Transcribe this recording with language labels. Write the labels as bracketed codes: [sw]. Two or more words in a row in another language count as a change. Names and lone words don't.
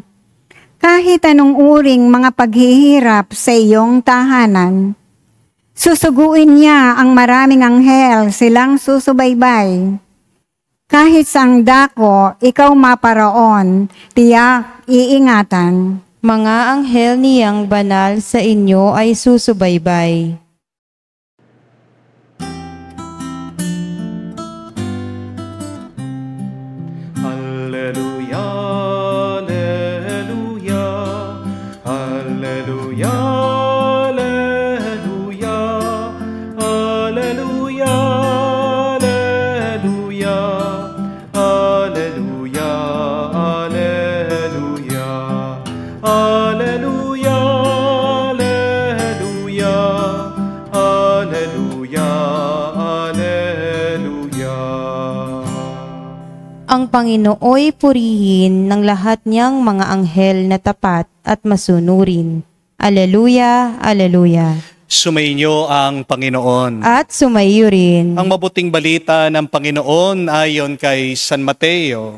[tl] Kahit anong uring mga paghihirap sa iyong tahanan, susuguin niya ang maraming anghel silang susubaybay. Kahit sang dako, ikaw maparaon, tiyak iingatan. Mga anghel niyang banal, sa inyo ay susubaybay. [la] Alleluia, alleluia, alleluia, alleluia, alleluia, alleluia, alleluia, alleluia, alleluia, alleluia, alleluia, alleluia. [tl] Ang Panginooy purihin ng lahat niyang mga anghel na tapat at masunurin. [la] Aleluya, aleluya. [tl] Sumainyo ang Panginoon. At sumayo rin. Ang mabuting balita ng Panginoon ayon kay San Mateo.